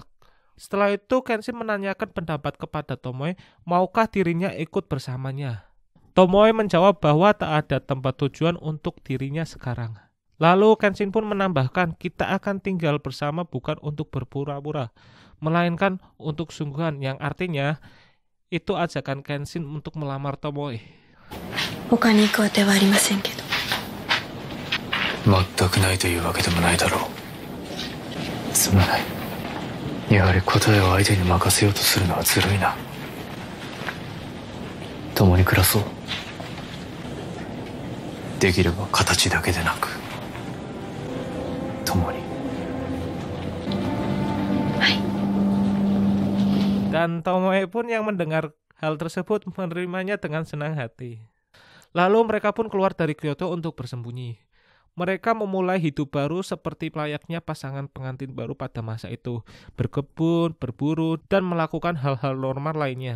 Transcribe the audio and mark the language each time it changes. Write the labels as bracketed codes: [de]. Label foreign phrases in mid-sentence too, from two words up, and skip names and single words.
[id] Setelah itu Kenshin menanyakan pendapat kepada Tomoe, maukah dirinya ikut bersamanya. Tomoe menjawab bahwa tak ada tempat tujuan untuk dirinya sekarang. Lalu Kenshin pun menambahkan, kita akan tinggal bersama bukan untuk berpura-pura, melainkan untuk sungguhan, yang artinya itu ajakan Kenshin untuk melamar Tomoe. [ja] 他に行くあてはありませんけど。全くないというわけでもないだろう。すまない。やはり答えを相手に任せようとするのはずるいな。共に暮らそう。できれば形だけでなく共に。 [id] Dan Tomoe pun yang mendengar hal tersebut menerimanya dengan senang hati. Lalu mereka pun keluar dari Kyoto untuk bersembunyi. Mereka memulai hidup baru seperti layaknya pasangan pengantin baru pada masa itu, berkebun, berburu, dan melakukan hal-hal normal lainnya.